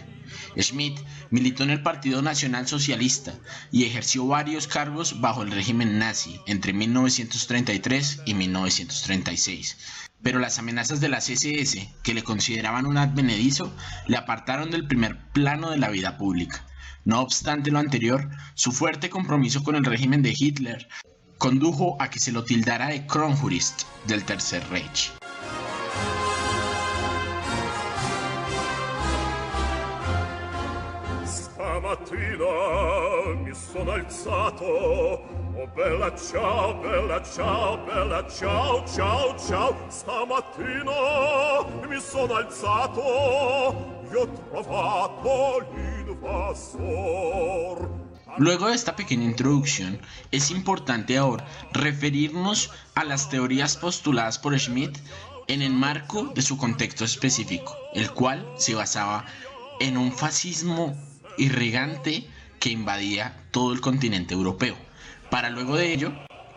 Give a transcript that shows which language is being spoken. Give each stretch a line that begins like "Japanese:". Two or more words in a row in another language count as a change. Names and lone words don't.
Spanish: Schmitt militó en el Partido Nacional Socialista y ejerció varios cargos bajo el régimen nazi entre 1933 y 1936. Pero las amenazas de las SS, que le consideraban un advenedizo, le apartaron del primer plano de la vida pública. No obstante lo anterior, su fuerte compromiso con el régimen de Hitler condujo a que se lo tildara de Kronjurist del Tercer Reich.
Italian: Stamattina mi sono alzato, oh bella ciao, bella ciao, bella ciao, ciao, ciao. Stamattina mi sono alzato, io ho trovato l'invasor.
Spanish: Luego de esta pequeña introducción, es importante ahora referirnos a las teorías postuladas por Schmitt en el marco de su contexto específico, el cual se basaba en un fascismo irrigante que invadía todo el continente europeo, para luego de ello